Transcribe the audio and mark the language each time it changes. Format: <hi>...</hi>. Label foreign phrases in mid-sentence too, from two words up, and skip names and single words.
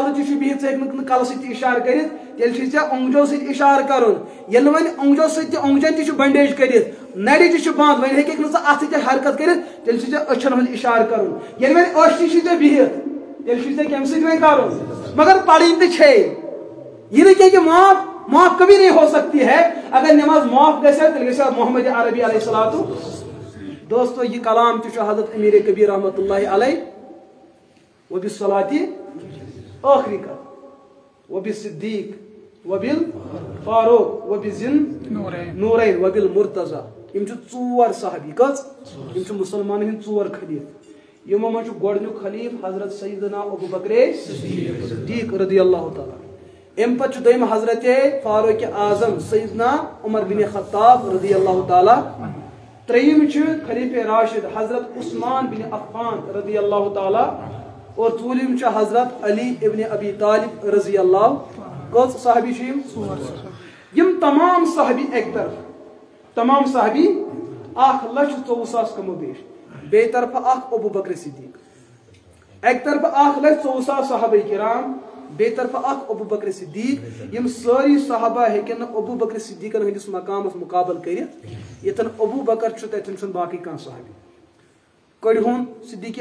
<ks>کلہٕ تہِ چھُ بِہِتھ ژٕ ہیٚککھ نہٕ کلہٕ سۭتۍ تہِ اِشارٕ کٔرِتھ تیٚلہِ چھُے ژےٚ اوٚنٛگجو سۭتۍ اِشارٕ کرُن ییٚلہِ نہٕ وۄنۍ اوٚنٛگجو سۭتۍ تہِ اوٚنٛگجن تہِ چھُ بنڈیج کٔرِتھ نرِ تہِ چھُ بنٛد وۄنۍ ہیٚککھ نہٕ ژٕ اتھٕ تہِ حرکت کٔرِتھ تیٚلہِ چھُے ژےٚ أچھن ہُنٛد اِشارٕ کرُن ییٚلہِ وۄنۍ أچھ تہِ چھُے ژےٚ بِہِتھ تیٚلہِ چھُے ژےٚ کمہِ سۭتۍ وۄنۍ کرُن مگر پرٕنۍ تہِ چھے یہ نہٕ کینٛہہ کہِ</ks> <ur>معاف کبھی نہیں ہو سکتی ہے</ur> <ks>اگر نماز معاف گژھِ تیٚلہِ گژھِ محمد عربی</ks> <ar>علیہ الصلوۃ</ar> <ks>دوستو یہ کلام تہِ چھُ حضرت امیر کبیر</ks> <ar>رحمۃ اللہ علیہ</ar> <ks>وبالصلاۃ آخری کتھ</ks> <ar>وبالصدیق وبالفاروق وبذن نورین وبالمرتضی</ar> <ks>یم چھِ 4 صحابی کٔژ یم چھِ مسلمانن ہٕنٛدۍ 4 خلیٖف یِمو منٛز چھُ گۄڈٕنیُک خلیٖف حضرت سیدنا ابو بکر صدیق</ks> <ar>رضی اللہ تعالیٰ</ar> <ks>امہِ پتہٕ چھُ دوٚیِم حضرت فاروق اعظم سیدنا عمر بن خطاب</ks> <ar>رضی اللہ تعالیٰ</ar> <ks>ترٛیٚیِم چھُ خلیٖفہ راشد حضرت عثمان بن عفان</ks> <ar>رضی اللہ تعالیٰ</ar> <ks>اور ژوٗرِم چھُ حضرت علی ابن ابی طالب</ks> <ar>رضی اللہ</ar> <ks>کٔژ صحابی چھِ یِم تمام صحابی اَکہِ طرفہٕ تمام صحابی 1,24,000 کمو بیش بیٚیہِ طرفہٕ اکھ ابو بکر صدیق اَکہِ طرفہٕ 1,24,000 صحابہ کرام بیٚیہِ طرفہٕ اکھ ابو بکر صدیق یِم سٲری صحابہ ہیٚکن نہٕ ابو بکر صدیقن ہٕنٛدِس مقامس مُقابل کٔرِتھ ییٚتٮ۪ن ابو بکر چھُ تتٮ۪ن چھُنہٕ باقٕے کانٛہہ صحابی کڑہون صدیق</ks>